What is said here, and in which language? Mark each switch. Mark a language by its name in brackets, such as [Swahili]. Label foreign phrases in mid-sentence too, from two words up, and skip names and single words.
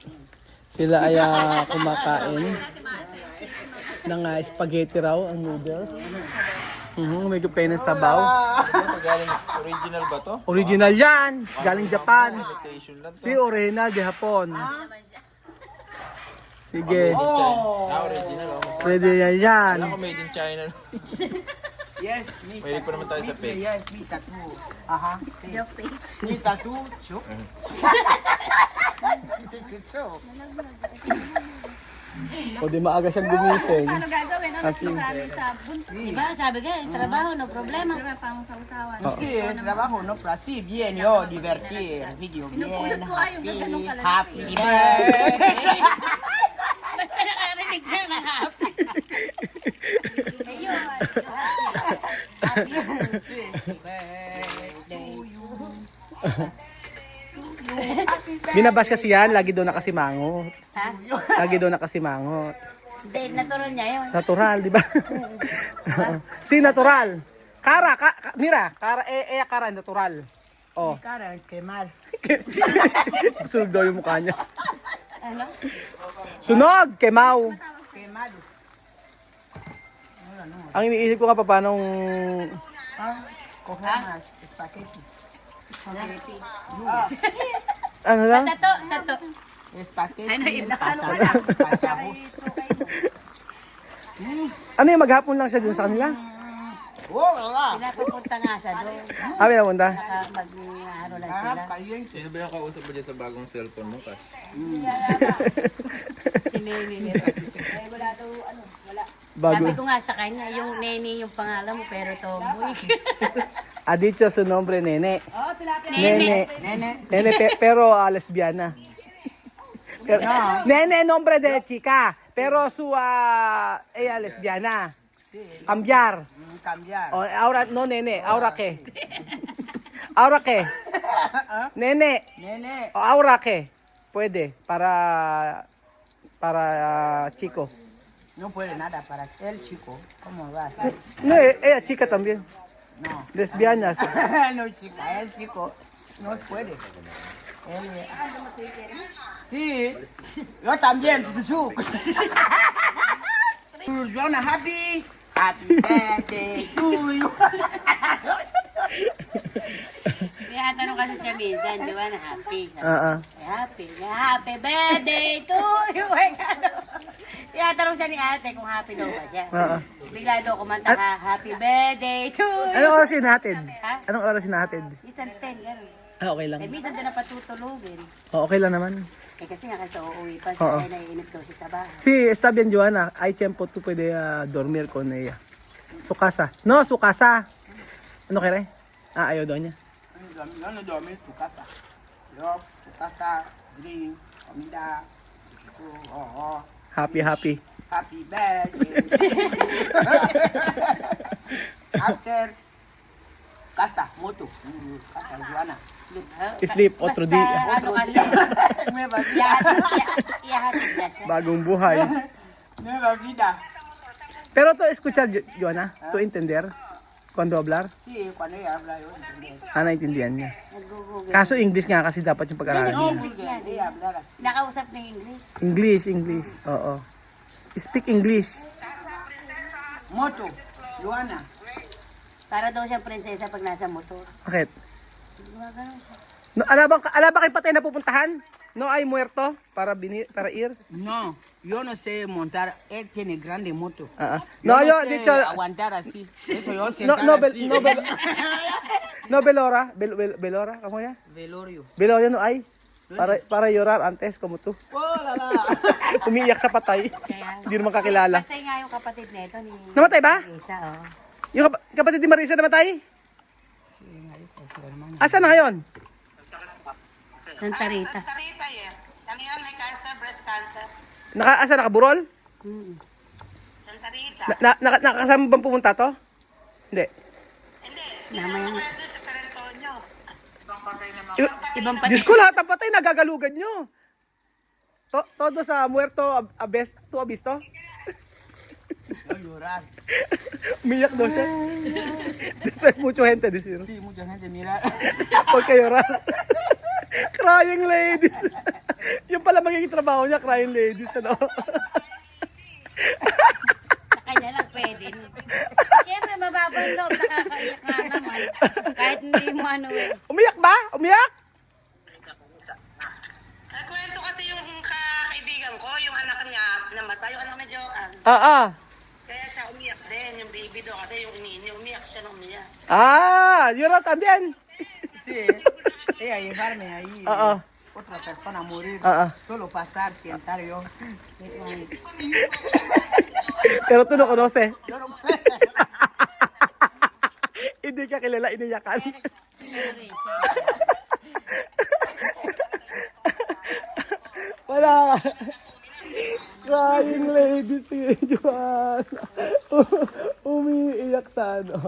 [Filipino] Sila ay kumakain ng spaghetti raw, ang noodles. May gupay ng sabaw. Original ba to? Original yan! Galing Japan. Imitation lang to. Si original de Hapon. Sige. Original. Oh. Pwede yan. Ako [English] made in China. Yes, me. Pwede pa naman tayo sa pig. Yes, me tattoo. Aha. Joking. Me tattoo. Chuk. Chuk. [Filipino] O di maaga siyang gumising. Ano gagawin? Ano Kasi, sabon? Diba, sabi ka, yung trabaho, [Spanish] no problema. Sí, el trabajo no pero así bien yo divertir, video bien, [English] happy birthday. [Filipino] Basta nakarinig siya na happy. Ayun. Happy Binabas kasi yan, lagi daw nakasimangot. Ha? Lagi daw nakasimangot. Hindi, natural niya yun. Natural, di ba? Si natural. [Spanish] Mira, kara natural. Oh. Cara, qué mal. [Filipino] Sunog daw yung mukha niya. Ano? Sunog! Kemaw! [Spanish] Qué mal. [Filipino] Ang iniisip ko nga pa paano [Spanish] Cojones, espagueti. [Filipino] ano lang? Tato. [Spanish] Espagueti. [Filipino] Ano, iba ka naman. Patahos. Ano yung maghapon lang siya dun sa kanila? Oh, wala. Pinapupunta nga siya doon. Napunta? Mag-aro lang sila. Sino ba yung kausap mo dyan sa bagong cellphone mo, Kas? Bago. Sabi ko nga sa kanya, yung Nene yung pangalan mo, pero tomboy. [Spanish] Ha dicho su nombre Nene. Nene. Nene pero lesbiana. Pero, Nene nombre de chica, pero su ella lesbiana. Cambiar. Cambiar. O ahora no nene, ahora qué? Ahora qué? Nene. Nene. O ahora qué? Puede para chico. No puede nada para el chico. ¿Cómo va a ser? No, ella chica también. No. Lesbianas. No, chica, el chico no puede. Él, sí, yo también, chuchu. [English] Joanna, happy birthday to you. [Filipino] Kaya tanong kasi siya minsan, di ba, na happy. [English] Happy birthday to you. [Filipino] Kaya tanong siya ni ate kung happy daw ba siya. Bigla daw kumanta ka, [English] happy birthday to you. [Filipino] Anong oras sinatid? Ha? Anong oras sinatid? Minsan 10, gano'n. Okay lang. Eh, minsan doon na patutulugin. Okay lang naman. Eh, kasi nga kasi uuwi pa siya, ay naiinip daw siya sa bahay. [Spanish] Sí, está bien, Joana. Hay tiempo tú puedes dormir con ella. Su casa. No, su casa. [Filipino] Ano kere? Ayaw daw niya. [Spanish] No dormir tu casa. Yo, tu casa, drink, comida. [English] Happy. Happy birthday. After casa, moto. [Spanish] Casa, Juana. [English] Sleep. Sleep, [Spanish] otro di. [Filipino] Ano kasi, [Spanish] Nueva vida. [Filipino] ihahatid na siya. Bagong buhay. [Spanish] Nueva vida. Pero to escuchar, Joanna, to entender, cuando hablar, Sí, cuando ella habla, yo entiendo. [Filipino] naintindihan niya. Nag-google. Kaso English nga kasi dapat yung pag-aralan. [Spanish] No, [English] English [Spanish] porque [Filipino] yan. [Spanish] ella habla así. [Filipino] Nakausap ng English. [English] English. Oo. Speak English. [Spanish] Moto, Juana. [Filipino] Para daw siyang prinsesa pag nasa motor. Bakit? Gumagano siya. No, ala ba kayo patay na pupuntahan? [Spanish] No hay muerto para ir? No, yo no sé montar. Él tiene grande moto. No, yo sé dicho aguantar así. Eso yo no sentar no así. no velora, velora, ¿cómo ya? Velorio. Velorio no hay. Para llorar antes como tú. [French] Oh, la la. [Filipino] Umiiyak sa patay. Kaya, Hindi naman kakilala. patay nga yung kapatid nito ni Namatay ba? Isa, oh. Yung kapatid ni Marisa namatay? Asa na ngayon? Santa Rita. Santa Rita eh. Ano yan, may cancer, [English] breast cancer. [Filipino] Asa nakaburol? Mm. Santa Rita. Nakasama bang pumunta to? Hindi. Hindi, Namaya nga. doon sa San Antonio. Ibang patay naman. Ibang patay. Diyos ko, lahat ng patay nagagalugan nyo. [Spanish] Todo sa muerto abisto? No llorar. [Filipino] Umiyak daw siya. [Spanish] Después mucho gente decir. Sí, mucha gente mira. [Filipino] Huwag kayo llorar. [English] Crying ladies. [Filipino] Yung pala magiging trabaho niya, [English] crying ladies. [Filipino] Ano? Sa kanya lang pwede. Siyempre, mababang loob. Nakakaiyak nga naman. Kahit hindi mo ano eh. Umiyak ba? Umiyak? Kwento kasi yung kaibigan ko, yung anak niya namatay, yung anak ni Joanne. Kaya siya umiyak din, yung baby daw, kasi yung iniinyo, umiyak siya nung umiyak. [Spanish] Llora también. Sí, ella llevarme ahí. Otra persona morir. Solo pasar, sentar yo. Pero tú no conoces. Yo no [Filipino] Hindi ka kilala, iniyakan. Wala. [English] Crying lady [Filipino] si Joanna. Umiiyak sa ano.